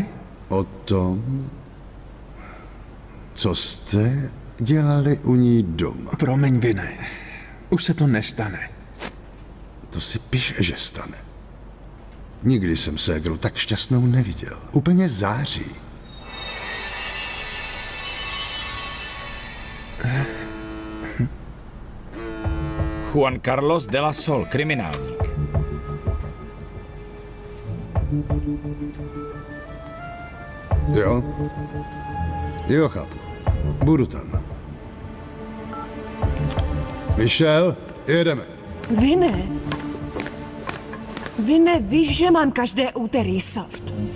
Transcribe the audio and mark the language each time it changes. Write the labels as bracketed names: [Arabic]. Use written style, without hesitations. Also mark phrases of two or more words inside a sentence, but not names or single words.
[Czech] O tom, co jste dělali u ní doma. Promiň, Vine. Už se to nestane. To si piš, že stane. Nikdy jsem ségru tak šťastnou neviděl. Úplně září. Juan Carlos de la Sol, kriminálník. Jo? Jo, chápu. Budu tam. Michel, jedeme. Vine, víš, že mám každé úterý soft.